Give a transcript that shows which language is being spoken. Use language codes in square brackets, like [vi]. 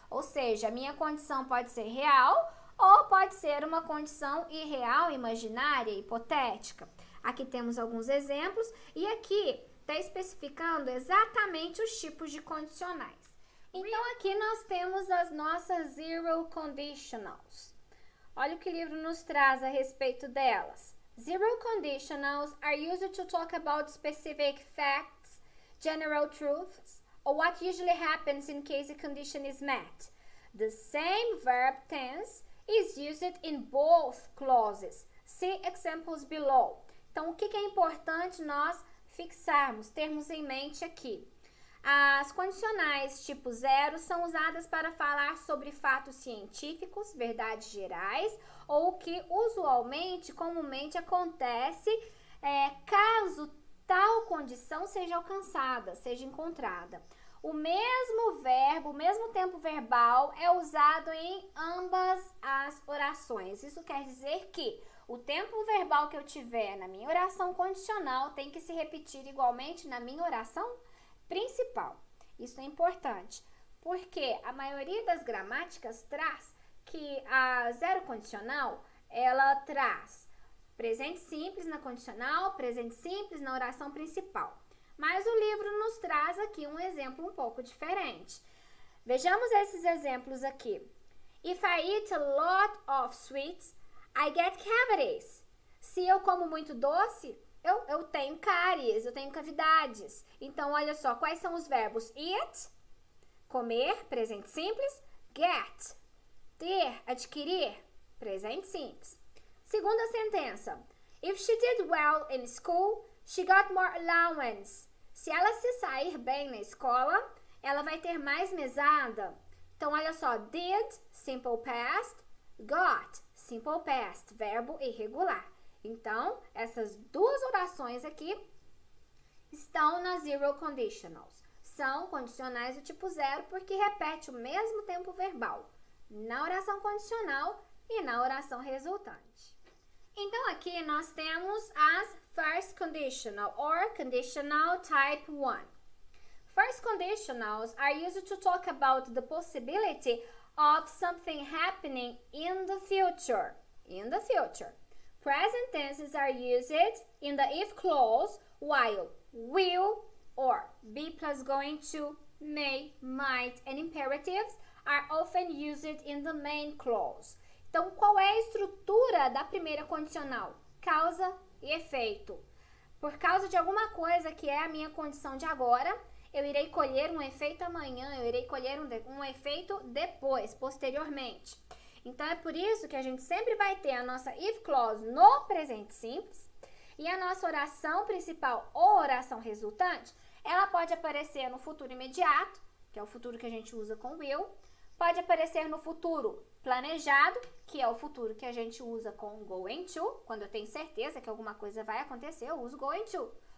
[pt] Ou seja, a minha condição pode ser real ou pode ser uma condição irreal, imaginária, hipotética. Aqui temos alguns exemplos e aqui está especificando exatamente os tipos de condicionais. Então, aqui nós temos as nossas zero conditionals. Olha o que o livro nos traz a respeito delas. [en] Zero conditionals are used to talk about specific facts, general truths, or what usually happens in case a condition is met. The same verb tense is used in both clauses. See examples below. [pt] Então, o que é importante nós fixarmos, termos em mente aqui? As condicionais tipo 0 são usadas para falar sobre fatos científicos, verdades gerais, ou o que usualmente, comumente acontece caso tal condição seja alcançada, seja encontrada. O mesmo verbo, o mesmo tempo verbal é usado em ambas as orações. Isso quer dizer que o tempo verbal que eu tiver na minha oração condicional tem que se repetir igualmente na minha oração principal. Isso é importante, porque a maioria das gramáticas traz que a zero condicional, ela traz presente simples na condicional, presente simples na oração principal. Mas o livro nos traz aqui um exemplo um pouco diferente. Vejamos esses exemplos aqui. [en] If I eat a lot of sweets, I get cavities. [pt] Se eu como muito doce, eu tenho cáries, eu tenho cavidades. Então, olha só, quais são os verbos? Eat, comer, presente simples. Get, ter, adquirir, presente simples. Segunda sentença. [en] If she did well in school, she got more allowance. [pt] Se ela se sair bem na escola, ela vai ter mais mesada. Então, olha só. [en] Did, simple past. Got, simple past, verbo irregular. [pt] Então, essas duas orações aqui estão nas zero conditionals. São condicionais do tipo 0 porque repete o mesmo tempo verbal na oração condicional e na oração resultante. Então, aqui nós temos as first conditional or conditional type 1. [en] First conditionals are used to talk about the possibility of something happening in the future. In the future. Present tenses are used in the if clause, while will or be plus going to, may, might, and imperatives are often used in the main clause. [pt] Então, qual é a estrutura da primeira condicional? Causa e efeito. Por causa de alguma coisa que é a minha condição de agora, eu irei colher um efeito amanhã, eu irei colher um efeito depois, posteriormente. Então, é por isso que a gente sempre vai ter a nossa if clause no presente simples e a nossa oração principal ou oração resultante, ela pode aparecer no futuro imediato, que é o futuro que a gente usa com will, pode aparecer no futuro planejado, que é o futuro que a gente usa com going to, quando eu tenho certeza que alguma coisa vai acontecer, eu uso going to.